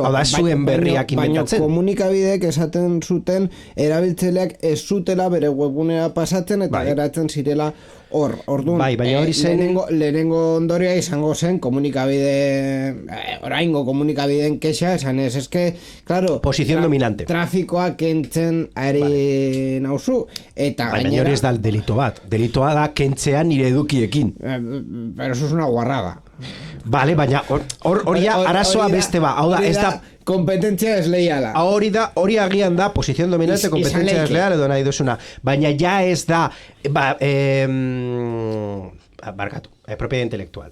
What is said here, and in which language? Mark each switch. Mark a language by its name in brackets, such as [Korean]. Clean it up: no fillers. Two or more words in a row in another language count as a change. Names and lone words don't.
[Basque] hau da, ez zuen berriak inventatzen. Baina komunikabideek esaten zuten erabiltzaileak ez zutela bere webgunera pasatzen eta geratzen zirela hor. Orduan, baina hori zen lehenengo ondoria izango zen komunikabide, oraingo komunikabideen kexa, esan ez, eske, claro, [Spanish] posición dominante. [Basque] Trafikoa kentzen ari nauzu. Eta baina hori ez da delito bat. Delitoa da kentzea nire edukiekin. [Spanish] Pero eso es una guarrada. [Basque] Vale, baina hori arazoa beste ba. Hau da, ez da kompetentzia desleiala. Hori agian da [Spanish] posición dominante, [Basque] kompetentzia desleal edo nahi duzuna. Baina ja ez da barkatu, [Spanish] propiedad intelektual.